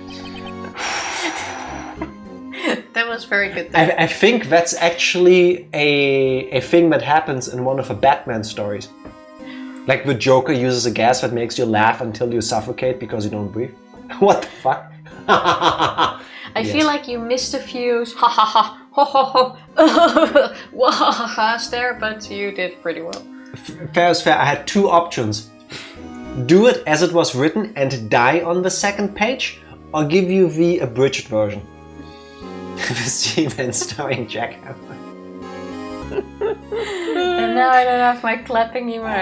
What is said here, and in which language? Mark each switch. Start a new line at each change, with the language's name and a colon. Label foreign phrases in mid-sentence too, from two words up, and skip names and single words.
English: That was very good though. I think that's actually a thing that happens in one of the Batman stories. Like the Joker uses a gas that makes you laugh until you suffocate because you don't breathe. What the fuck? I feel like you missed a few ha ha ha ho ho ho wahaha's there, but you did pretty well. Fair is fair. I had two options. Do it as it was written and die on the second page, or give you the abridged version. The Seaman starring Jack Hammer. And now I don't have my clapping emote.